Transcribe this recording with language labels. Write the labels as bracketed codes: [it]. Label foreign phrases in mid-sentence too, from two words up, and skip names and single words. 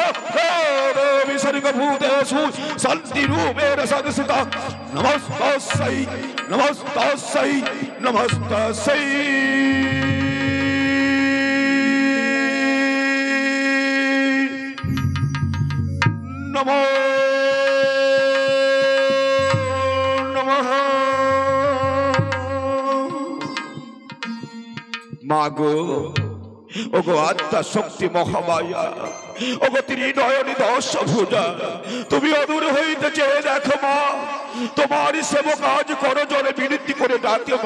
[sa] या देवी सर्वभूतेषु शान्तिरूपेण संस्थिता नमस्तस्यै नमस्तस्यै नमस्तस्यै। नमो नमः। [bn] मागो ওগো আত্মা শক্তি মহামায়া, ওগো ত্রিনয়নী দশ ভুজা, তুমি অদূর হইতে চেয়ে দেখো মা, তোমার সেবক আজ করো জলে বিনতি করে ডাকে মা।